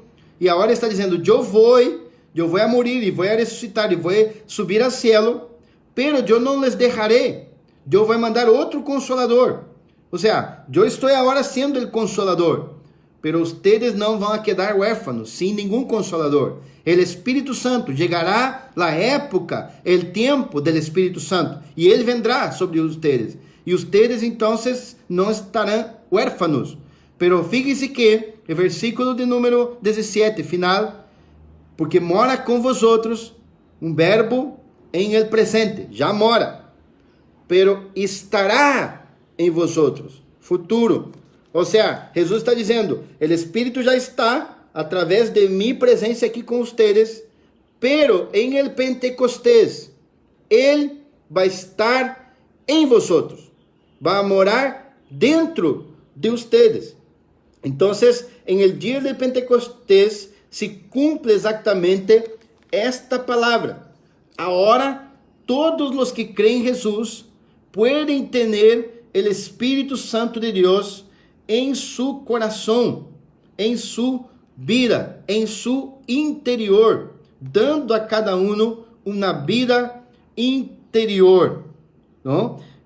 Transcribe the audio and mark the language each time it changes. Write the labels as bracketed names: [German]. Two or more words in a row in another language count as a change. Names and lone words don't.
[Portuguese] E agora está dizendo, eu vou [Spanish] a morir [Portuguese] e vou a ressuscitar e vou subir ao cielo. Pero eu não les deixarei. Eu vou mandar outro consolador. Ou seja, eu estou agora sendo o consolador. [Spanish] Pero ustedes [Portuguese] não vão [Spanish] a quedar huérfanos, [Portuguese] sem nenhum consolador. O Espírito Santo, chegará a época, o tempo do Espírito Santo, e ele [Spanish] vendrá sobre ustedes. [Portuguese] E ustedes, então, não estarão huérfanos. [Spanish] Pero fíjense que, [Portuguese] o versículo de número 17, final, porque mora com vosotros, um verbo em [Spanish] el presente, [Portuguese] já mora, [Spanish] pero estará [Portuguese] em vosotros, futuro. Ou seja, Jesus está dizendo, o Espírito já está através de minha presença aqui com vocês, pero em el Pentecostés, ele vai estar em vosotros, vai morar dentro de vocês. Então, em el dia de Pentecostés, se cumpre exatamente esta palavra. Agora, todos os que creem em Jesus podem ter o Espírito Santo de Deus em seu coração, em sua vida, em seu interior, dando a cada um uma vida interior, não?